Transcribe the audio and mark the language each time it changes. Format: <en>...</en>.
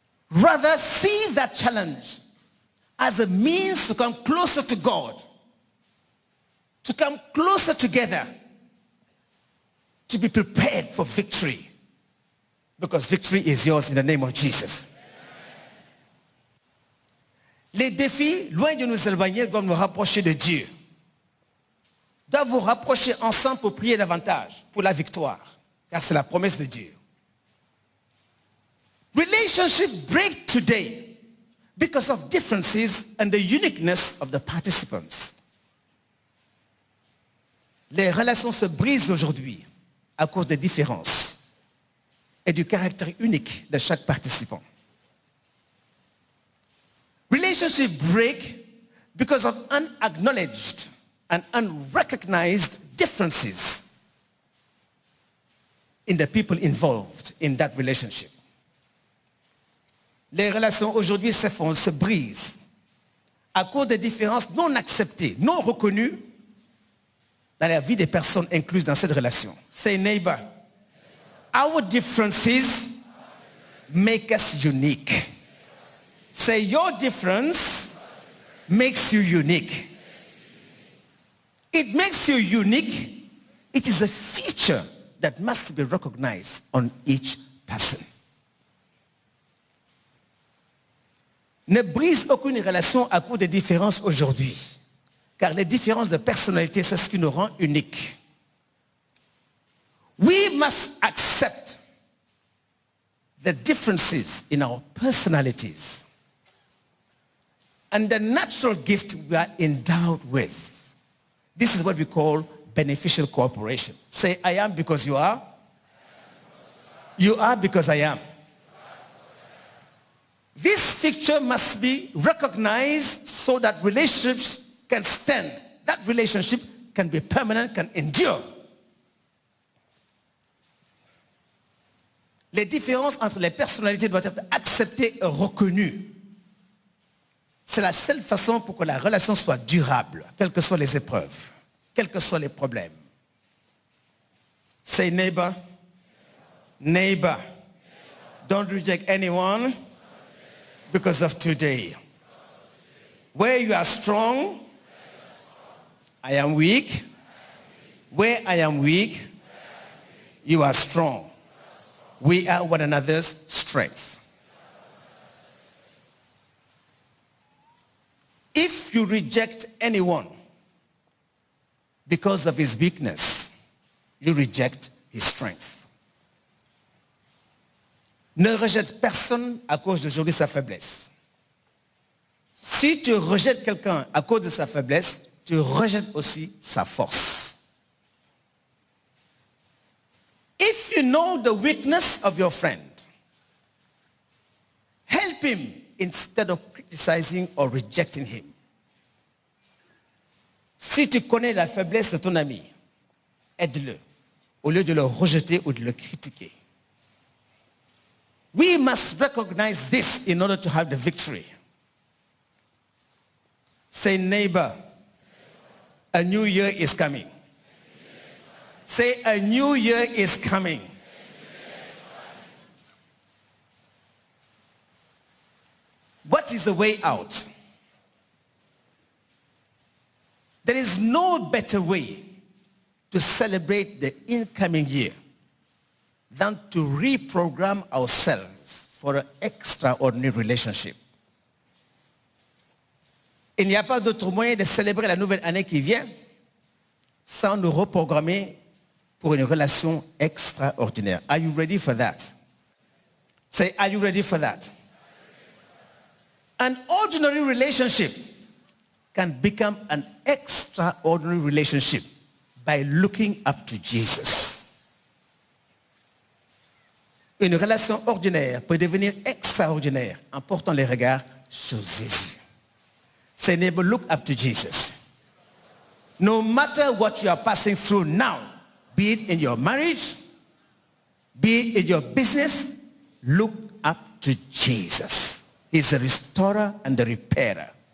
<en>Rather, see that challenge as a means to come closer to God, to come closer together, to be prepared for victory. Because victory is yours in the name of Jesus.</en> <fr>Les défis, loin de nous éloigner, doivent nous rapprocher de Dieu. Doivent vous rapprocher ensemble pour prier davantage, pour la victoire. Car c'est la promesse de Dieu.</fr> <en>Relationships break today because of differences and the uniqueness of the participants.</en> <fr>Les relations se brisent aujourd'hui à cause des différences et du caractère unique de chaque participant.</fr> <en>Relationships break because of unacknowledged and unrecognized differences in the people involved in that relationship.</en> <fr>Les relations aujourd'hui s'effondrent, se brisent à cause des différences non acceptées, non reconnues dans la vie des personnes incluses dans cette relation.</fr> <en>Say, neighbor, our differences make us unique. Say, your difference makes you unique. It makes you unique. It is a feature that must be recognized on each person.</en> <fr>Ne brise aucune relation à cause des différences aujourd'hui. Car les différences de personnalité, c'est ce qui nous rend uniques.</fr> <en>We must accept the differences in our personalities and the natural gift we are endowed with. This is what we call beneficial cooperation. Say, I am because you are. You are because I am. This picture must be recognized so that relationships can stand. That relationship can be permanent, can endure.</en> <fr>Les différences entre les personnalités doivent être acceptées et reconnues. C'est la seule façon pour que la relation soit durable, quelles que soient les épreuves, quels que soient les problèmes.</fr> <en>Say neighbor, neighbor, don't reject anyone because of today. Where you are strong, I am weak. Where I am weak, you are strong. We are one another's strength. If you reject anyone because of his weakness, you reject his strength.</en> <fr>Ne rejette personne à cause d'aujourd'hui sa faiblesse. Si tu rejettes quelqu'un à cause de sa faiblesse, tu rejettes aussi sa force.</fr> <en>If you know the weakness of your friend, help him instead of criticizing or rejecting him.</en> <fr>Si tu connais la faiblesse de ton ami, aide-le au lieu de le rejeter ou de le critiquer.</fr> <en>We must recognize this in order to have the victory. Say, neighbor, a new year is coming. Say, a new year is coming. What is the way out? There is no better way to celebrate the incoming year than to reprogram ourselves for an extraordinary relationship.</en> <fr>Il n'y a pas d'autre moyen de célébrer la nouvelle année qui vient sans nous reprogrammer pour une relation extraordinaire.</fr> <en>Are you ready for that? Say, are you ready for that? An ordinary relationship can become an extraordinary relationship by looking up to Jesus.</en> <fr>Une relation ordinaire peut devenir extraordinaire en portant les regards sur Jésus.</fr> <en>Say, neighbor, look up to Jesus. No matter what you are passing through now, be it in your marriage, be it in your business, look up to Jesus. He's the restorer and the repairer.</en>